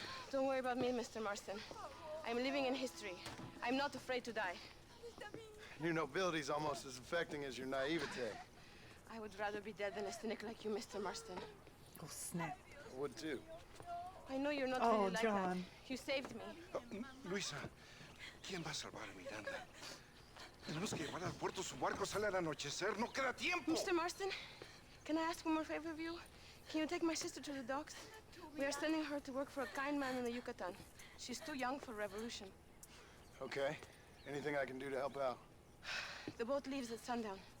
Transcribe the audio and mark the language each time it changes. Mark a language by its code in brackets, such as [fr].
[en] Don't worry about me, Mr. Marston. I'm living in history. I'm not afraid to die. Your nobility's almost as affecting as your naivete. I would rather be dead than a cynic like you, Mr. Marston. Oh, snap. I would too. I know you're not really like that. You saved me. [es] Luisa, ¿quién va a salvar a Miranda? Tenemos que llevar al puerto. Su barco sale al anochecer. No queda tiempo. [en] Mr. Marston, can I ask one more favor of you? Can you take my sister to the docks? We are sending her to work for a kind man in the Yucatan. She's too young for revolution. Okay. Anything I can do to help out? The boat leaves at sundown.